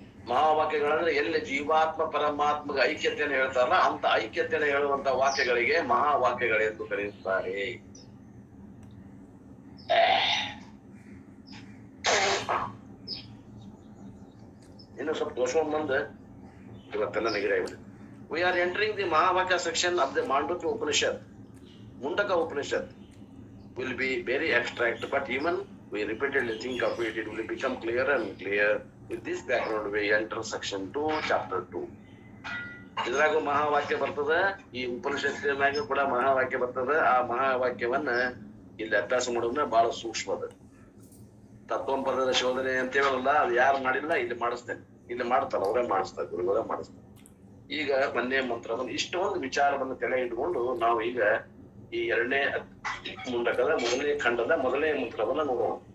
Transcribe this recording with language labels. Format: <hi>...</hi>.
<kn>ಮಹಾವಾಕ್ಯಗಳಂದ್ರೆ ಎಲ್ಲಿ ಜೀವಾತ್ಮ ಪರಮಾತ್ಮಗ ಐಕ್ಯತೆಯನ್ನು ಹೇಳ್ತಾರಲ್ಲ ಅಂತ ಐಕ್ಯತೆಯನ್ನು ಹೇಳುವಂತ ವಾಕ್ಯಗಳಿಗೆ ಮಹಾವಾಕ್ಯಗಳೆಂದು ಕರೆಯುತ್ತಾರೆ. ಇನ್ನು ಸ್ವಲ್ಪ ತೋರ್ಸ್ಕೊಂಡ್ ಬಂದ ಇವತ್ತೆಲ್ಲ ನೆಗಡಿ ಆಗಿದೆ.</kn> <en>We are entering the Mahavakya section of the Mandukya Upanishad. Mundaka Upanishad will be very abstract, but even we repeatedly think of it, it will become clearer and clear. With this background, we enter section 2, chapter 2.</en> <kn>ಇದ್ರಾಗೂ ಮಹಾವಾಕ್ಯ ಬರ್ತದ, ಈ ಉಪನಿಷತ್ತಿನಾಗ ಕೂಡ ಮಹಾವಾಕ್ಯ ಬರ್ತದ. ಆ ಮಹಾವಾಕ್ಯವನ್ನ ಇಲ್ಲಿ ಅಭ್ಯಾಸ ಮಾಡೋದನ್ನ ಬಹಳ ಸೂಕ್ಷ್ಮದ. ತತ್ವಪದದ ಶೋಧನೆ ಅಂತ ಹೇಳಲ್ಲ, ಅದು ಯಾರು ಮಾಡಿಲ್ಲ, ಇಲ್ಲಿ ಮಾಡಿಸ್ತೇನೆ. ಇಲ್ಲಿ ಮಾಡ್ತಾರ, ಅವರೇ ಮಾಡಿಸ್ತಾರೆ, ಗುರುಗಳೇ ಮಾಡಿಸ್ತಾರೆ. ಈಗ ಮೊನ್ನೆ ಮಂತ್ರವನ್ನು ಇಷ್ಟೊಂದು ವಿಚಾರವನ್ನು ತಲೆ ಇಟ್ಕೊಂಡು ನಾವು ಈಗ ಈ 2ನೇ ಮುಂಡಕದ 1ನೇ ಖಂಡದ 1ನೇ ಮಂತ್ರವನ್ನ ನೋಡೋಣ.</kn>